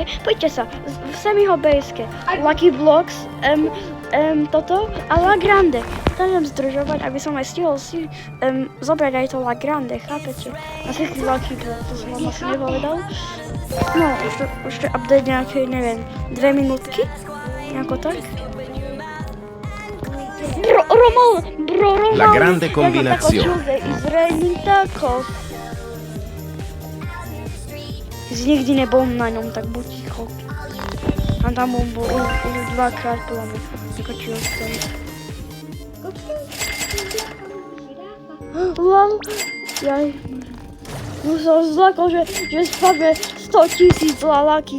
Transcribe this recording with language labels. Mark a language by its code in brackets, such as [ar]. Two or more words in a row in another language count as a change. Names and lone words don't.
[sk] Poďte sa, v Semiho Bejske, Lucky Blocks, toto a La Grande. Chcem zdržovať, aby som aj stihol si zobrať aj to La Grande, chápete? A všetky Lucky Blocks, to som vám asi nepovedal. No, už to update nejaké, neviem, 2 minútky, nejako tak. Bro, La grande combinazione. [en] It's raining tacos. [sk] Nikdy nebol na ňom, tak buď ticho. A tam on bol už dvakrát podľa mňa. Skočil som. Lol. Jaj. Už som zlakol, že spadne 100 000 laláky.